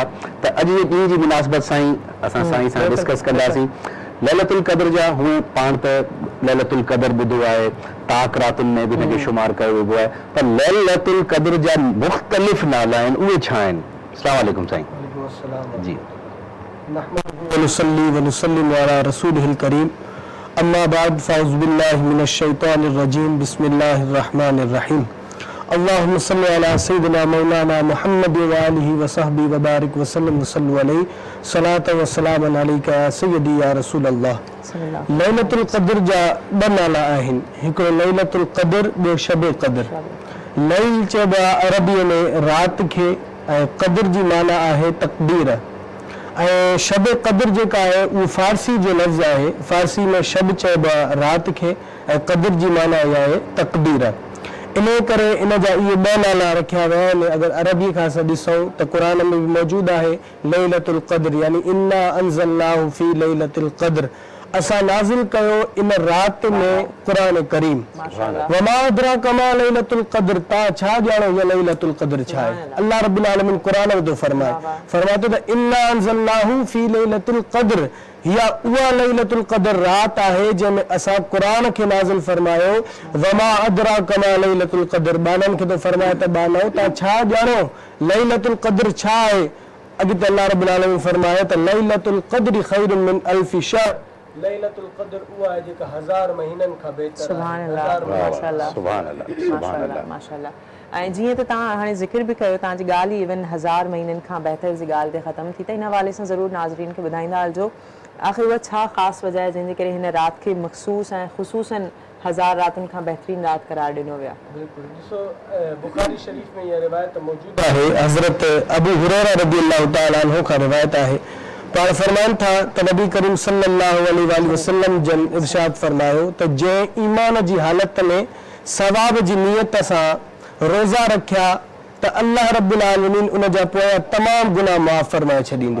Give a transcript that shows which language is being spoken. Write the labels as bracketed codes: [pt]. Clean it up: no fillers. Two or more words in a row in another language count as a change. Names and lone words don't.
[sd] त अॼु जे ॾींहं जी मुनासिबत सां ई असां साईं सां डिस्कस कंदासीं लैलतुल क़द्र जा। हू पाण त लैलतुल क़द्र ॿुधो आहे, ताक रातुनि में बि हिनखे शुमार कयो वेंदो आहे, पर लैलतुल क़द्र जा मुख़्तलिफ़ नाला आहिनि, उहे छा आहिनि? [ar] السلام عليكم [sd] साईं जी। [ar] ونصلي ونسلم على رسوله الكريم، أما بعد، فأعوذ بالله من الشيطان الرجيم، بسم الله الرحمن الرحيم. اللهم صل على سيدنا مولانا محمد و آله و صحبه و بارك و سلم و صلوا عليه، صلاة و سلاما عليك يا سيدي يا رسول الله. [sd] लैलतुल क़द्र जा ॿ नाला आहिनि, हिकिड़ो लैलतुल क़द्र, ॿियो शब क़द्र। लैल चइबो आहे अरबीअ में राति खे, ऐं क़द्र जी माना आहे तक़दीर। ऐं शब क़द्र जेका आहे उहो फ़ारसी जो लफ़्ज़ आहे। फ़ारसी में शब चइबो आहे राति खे, ऐं क़द्र जी माना इहा आहे तक़दीर। इन करे इन जा इहे ॿ नाला रखिया विया आहिनि। अगरि अरबी खां असां ॾिसूं त क़ुर में बि मौजूदु आहे लैलतुल क़द्र, यानी [ar] إنا أنزلناه في ليلة القدر, [sd] असां नाज़िल कयो इन राति में क़ुरान करीम। [ar] وما أدراك ما ليلة القدر, [sd] तव्हां छा ॼाणो इहा लैलतुल क़द्र छा आहे? [ar] الله رب العالمين [sd] क़ुरान में थो फरमाए थो त [ar] إنا أنزلناه في ليلة القدر, [sd] या उहा लैलतुल क़द्र रात आहे जंहिंमें असां क़ुरान खे नाज़िल फरमायो। [ar] وما أدراك ما ليلة القدر, [sd] बाननि खे थो फरमाए त बानो तव्हां छा ॼाणो लैलतुल क़द्र छा आहे? अॻिते [ar] الله رب العالمين [sd] फरमाए त [ar] ليلة القدر خير من ألف شهر, [sd] लैलतुल क़द्र उहा आहे जेका 1000 महीननि खां बहितर आहे। [ar] سبحان الله، ما شاء الله, سبحان الله، سبحان الله, ما شاء الله. [sd] ऐं जीअं त तव्हां हाणे ज़िक्र बि कयो, तव्हांजी ॻाल्हि ई इवन 1000 महीननि खां बहितर जी ॻाल्हि ते ख़तमु थी, त इन हवाले सां ज़रूरु नाज़रीन खे ॿुधाईंदा हलिजो आख़िर उहा छा ख़ासि वजह आहे जंहिंजे करे हिन राति खे मख़सूस ऐं ख़ुसूसन 1000 रातिनि खां बहितरीन राति करार ॾिनो वियो आहे। बिल्कुल, ॾिसो बुखारी शरीफ में इहा रिवायत मौजूद आहे। हज़रत अबू हुरैरा [ar] رضي الله تعالى عنه [sd] खां रिवायत आहे, पाण फरमाइनि था त नबी करीम [ar] صلى الله عليه وسلم [sd] जन इरशाद फरमायो त जंहिं ईमान जी हालत में सवाब जी नियत सां रोज़ा रखिया त [ar] الله رب العالمين [sd] उन जा पोयां तमामु गुनाह माफ़ फरमाए छॾींदो।